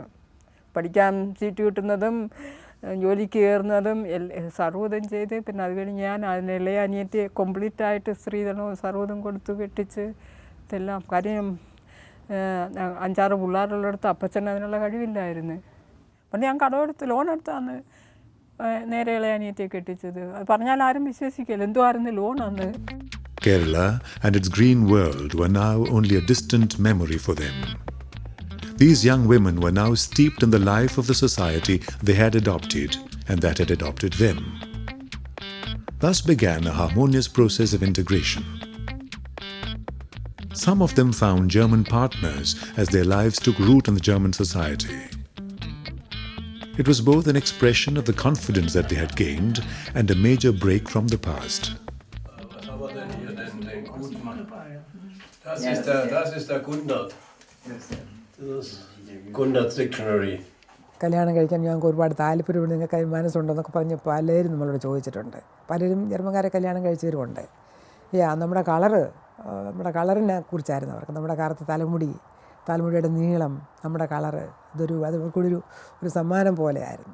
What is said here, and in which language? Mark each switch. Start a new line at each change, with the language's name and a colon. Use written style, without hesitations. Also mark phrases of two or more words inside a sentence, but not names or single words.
Malayalam: പഠിക്കാൻ സീറ്റ് കിട്ടുന്നതും ജോലിക്ക് കയറുന്നതും സർവ്വതും ചെയ്ത് പിന്നെ അത് കഴിഞ്ഞ് ഞാൻ അതിന് ഇളയ അനിയത്തി കംപ്ലീറ്റ് ആയിട്ട് സ്ത്രീധനവും സർവ്വതും കൊടുത്ത് കെട്ടിച്ച് ഇതെല്ലാം. കാര്യം 5-6 പിള്ളേരുള്ളിടത്ത് അപ്പച്ചന് അതിനുള്ള കഴിവില്ലായിരുന്നു. അപ്പം ഞാൻ കടമെടുത്ത് ലോണെടുത്താണ് നേരെ ഇളയ അനിയത്തിയെ കെട്ടിച്ചത്. അത് പറഞ്ഞാൽ ആരും വിശ്വസിക്കില്ല, എന്തോ ആയിരുന്നു ലോണന്ന്.
English: Kerala and its green world were now only a distant memory for them. These young women were now steeped in the life of the society they had adopted and that had adopted them. Thus began a harmonious process of integration. Some of them found German partners as their lives took root in the German society. It was both an expression of the confidence that they had gained and a major break from the past.
German: Das ist der Gundert. Das ist Gundert Dictionary.
Malayalam: കല്യാണം കഴിക്കാൻ ഞങ്ങൾക്ക് ഒരുപാട് താല്പര്യമുണ്ട്, നിങ്ങൾക്ക് മനസ്സുണ്ടെന്നൊക്കെ പറഞ്ഞ് പലരും നമ്മളോട് ചോദിച്ചിട്ടുണ്ട്. പലരും ജർമ്മൻകാരെ കല്യാണം കഴിച്ചവരുമുണ്ട്. നമ്മുടെ കളറിനെ കുറിച്ചായിരുന്നു അവർക്ക്. നമ്മുടെ കറുത്ത തലമുടിയുടെ നീളം, നമ്മുടെ കളറ്, അതൊരു ഒരു സമ്മാനം പോലെയായിരുന്നു.